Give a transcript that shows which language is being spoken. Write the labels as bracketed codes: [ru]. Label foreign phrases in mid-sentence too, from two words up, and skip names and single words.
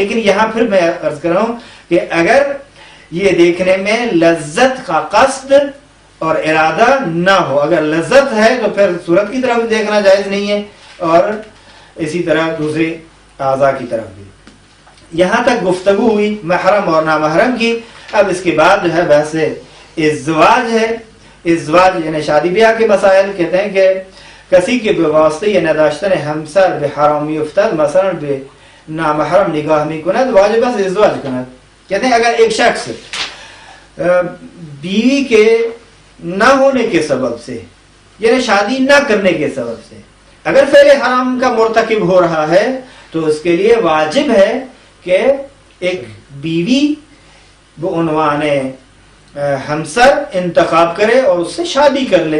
[ur] لیکن یہاں پھر میں عرض کر رہا ہوں کہ اگر یہ دیکھنے میں لذت کا قصد اور ارادہ نہ ہو, اگر لذت ہے تو پھر صورت کی طرف دیکھنا جائز نہیں ہے اور اسی طرح دوسرے اعضاء کی طرف بھی. یہاں تک گفتگو ہوئی محرم اور نامحرم کی. اب اس کے بعد جو ہے بحث ازدواج ہے. ازدواج یعنی شادی بیاہ کے مسائل. کہتے ہیں کہ [fa] کسی کے بواسطه یا نداشتن همسر به حرامی افتد مثلا به نامحرم نگاه میکند واجب است ازدواج کند. [ur] کہتے ہیں اگر ایک شخص بیوی کے نہ ہونے کے سبب سے یعنی شادی نہ کرنے کے سبب سے اگر فعل حرام کا مرتکب ہو رہا ہے تو اس کے لیے واجب ہے کہ ایک بیوی بعنوان ہمسر انتخاب کرے اور اس سے شادی کر لے.